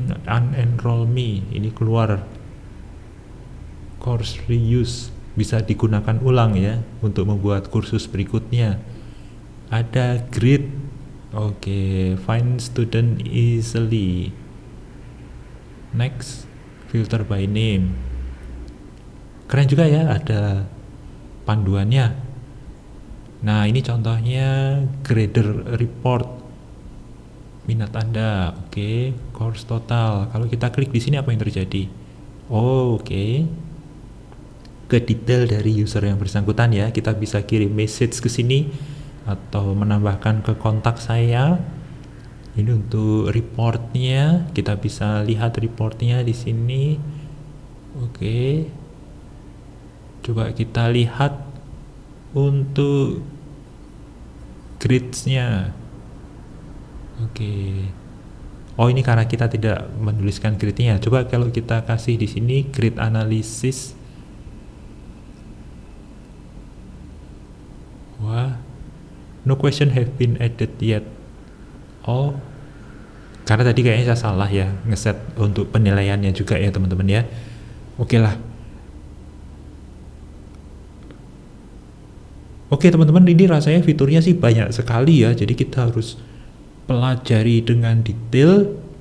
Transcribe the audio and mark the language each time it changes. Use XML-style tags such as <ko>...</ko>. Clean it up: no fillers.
<id>Unenroll me, ini keluar. Course reuse, bisa digunakan ulang ya untuk membuat kursus berikutnya. Ada grid.</id> <en>Oke, find student easily. Next, filter by name.</en> <id>Keren juga ya, ada panduannya. Nah, ini contohnya grader report. Minat Anda, oke. Course total. Kalau kita klik di sini apa yang terjadi? Oke. Ke detail dari user yang bersangkutan ya. Kita bisa kirim message ke sini atau menambahkan ke kontak saya. Ini untuk reportnya, kita bisa lihat reportnya di sini. Oke. Coba kita lihat untuk grids-nya. Oke. Oh, ini karena kita tidak menuliskan grid-nya. Coba kalau kita kasih di sini grid analysis. Wah.</id> <en>No question have been added yet.</en> <id>Oh, karena tadi kayaknya saya salah ya ngeset untuk penilaiannya juga ya teman-teman ya. Oke lah. Oke teman-teman, ini rasanya fiturnya sih banyak sekali ya. Jadi kita harus pelajari dengan detail.</id>